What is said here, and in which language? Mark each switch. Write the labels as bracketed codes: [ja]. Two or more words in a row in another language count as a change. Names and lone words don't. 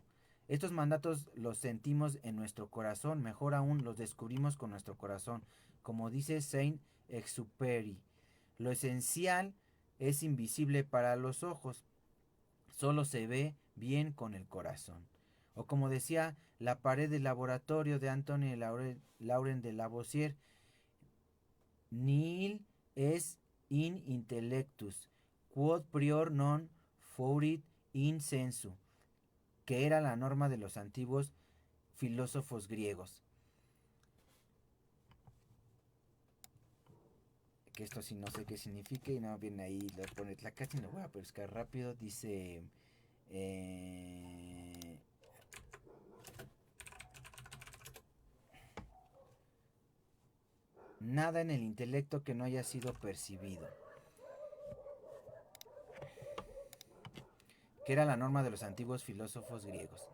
[es] Estos mandatos los sentimos en nuestro corazón, mejor aún los descubrimos con nuestro corazón, como dice Saint-Exupéry. Lo esencial es invisible para los ojos, solo se ve bien con el corazón. O como decía la pared del laboratorio de Anthony Lauren de Lavoisier, [la] nihil es in intellectus, quod prior non fourit in sensu, [es] que era la norma de los antiguos filósofos griegos. Que esto sí no sé qué significa y no viene ahí, lo pone la casi lo voy a buscar rápido, dice nada en el intelecto que no haya sido percibido, que era la norma de los antiguos filósofos griegos.